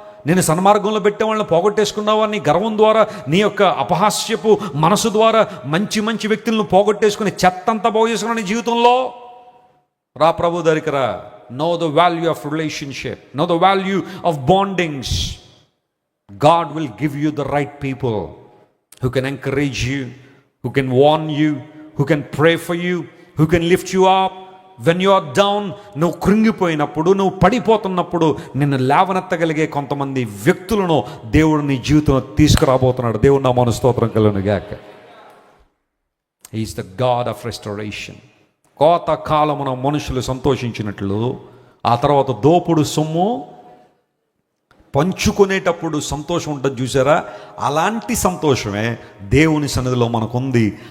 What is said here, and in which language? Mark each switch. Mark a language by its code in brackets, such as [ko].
[te] నేను సన్మార్గంలో పెట్టే వాళ్ళని పోగొట్టేసుకున్నావా? నీ గర్వం ద్వారా, నీ యొక్క అపహాస్యపు మనసు ద్వారా మంచి మంచి వ్యక్తులను పోగొట్టేసుకుని చెత్తంతా బాగు చేసుకున్నా నీ జీవితంలో. రా ప్రభు దగ్గరికి రా. [en] Know the value of relationship, know the value of bondings. God will give you the right people who can encourage you, who can warn you, who can pray for you, who can lift you up. When you are down, [te] నువ్వు కృంగిపోయినప్పుడు, నువ్వు పడిపోతున్నప్పుడు నిన్ను లేవనెత్తగలిగే కొంతమంది వ్యక్తులను దేవుడు నీ జీవితంలో తీసుకురాబోతున్నాడు. దేవుడు నామమున స్తోత్రం కలుగును గాక. [en] Is the god of restoration. [te] కోత కాలమున మనుషులు సంతోషించినట్లు ఆ తర్వాత దోపుడు సొమ్ము పంచుకునేటప్పుడు సంతోషం ఉంటుంది చూసారా, అలాంటి సంతోషమే దేవుని సన్నిధిలో మనకుంది.